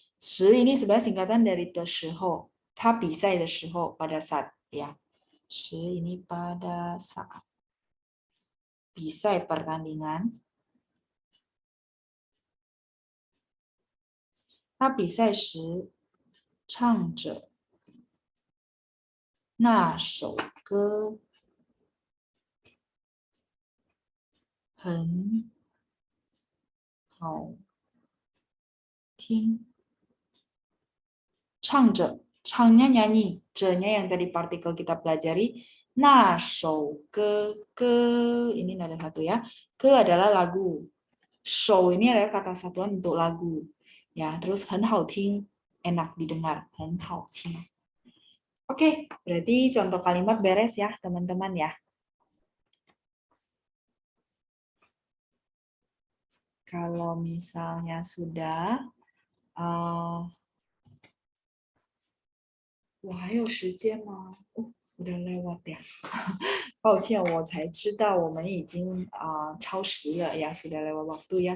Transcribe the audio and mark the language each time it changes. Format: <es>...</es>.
<id>Shi ini sebenarnya singkatan dari de shihou.</id> <zh>Ta bisai de shihou,</zh> <id>pada saat ya. Shi ini pada saat bisai pertandingan.</id> <zh>他比赛时唱着那首歌很好听。唱着,</zh> <id>changnya nyanyi, je-nya yang tadi partikel kita pelajari. Nah, shou ke ini ada satu ya. Ke adalah lagu. Shou ini adalah kata satuan untuk lagu. Ya, terus</id> <zh>很好听,</zh> <id>enak didengar, 很好听. Oke, berarti contoh kalimat beres ya, teman-teman ya. Kalau misalnya sudah</id> <zh>我还有时间吗？</zh> <id>哦，udah lewat ya.</id> <zh>抱歉，我才知道我们已经超时了</zh> <id>ya, sudah lewat waktu ya.</id>